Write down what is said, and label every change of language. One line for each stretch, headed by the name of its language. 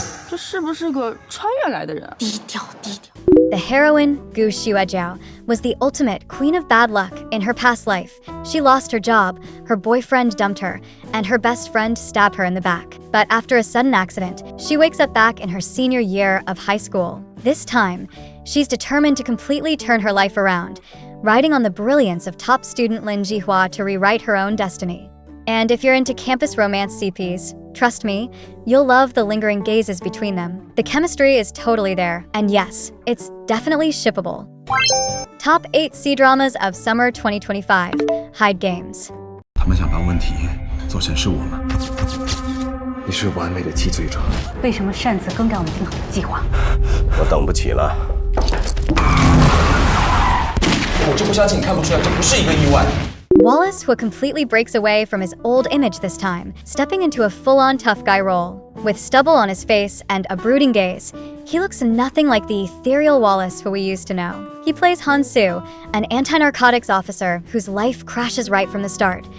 Chinese: 这是不是个穿越来的人？低调。
English: The heroine, Gu Xuejiao, was the ultimate queen of bad luck in her past life. She lost her job, her boyfriend dumped her, and her best friend stabbed her in the back. But after a sudden accident, she wakes up back in her senior year of high school. This time, she's determined to completely turn her life around, riding on the brilliance of top student Lin Jihua to rewrite her own destiny. And if you're into campus romance CPs, trust me, you'll love the lingering gazes between them. The chemistry is totally there, and yes, it's definitely shippable. Top 8 C-dramas of summer 2025. Hide Games.
Chinese: 他们想把问题做成是我们。你是完美的替罪者。为什么擅自更改我们定好的计划？我等不起了。我就不相信你看不出来，这不是一个意外。
English: Wallace Hu completely breaks away from his old image this time, stepping into a full-on tough guy role. With stubble on his face and a brooding gaze, he looks nothing like the ethereal Wallace who we used to know. He plays Han Su, an anti-narcotics officer whose life crashes right from the start.